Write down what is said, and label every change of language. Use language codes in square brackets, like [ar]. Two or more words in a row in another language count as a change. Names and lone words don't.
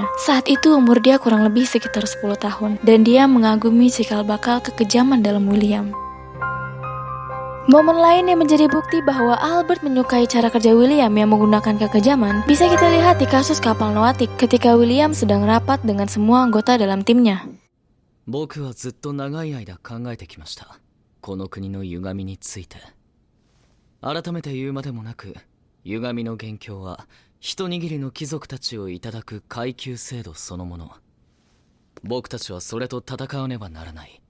[id] Saat itu umur dia kurang lebih sekitar 10 tahun dan dia mengagumi cikal bakal kekejaman dalam William. Momen lain yang menjadi bukti bahwa Albert menyukai cara kerja William yang menggunakan kekejaman bisa kita lihat di kasus kapal Noatik ketika William sedang rapat dengan semua anggota dalam timnya. [ja] 僕はずっと長い間考えてきました。この国の歪みについて。改めて言うまでもなく、歪みの元凶は一握りの貴族たちをいただく階級制度そのもの。僕たちはそれと戦わねばならない。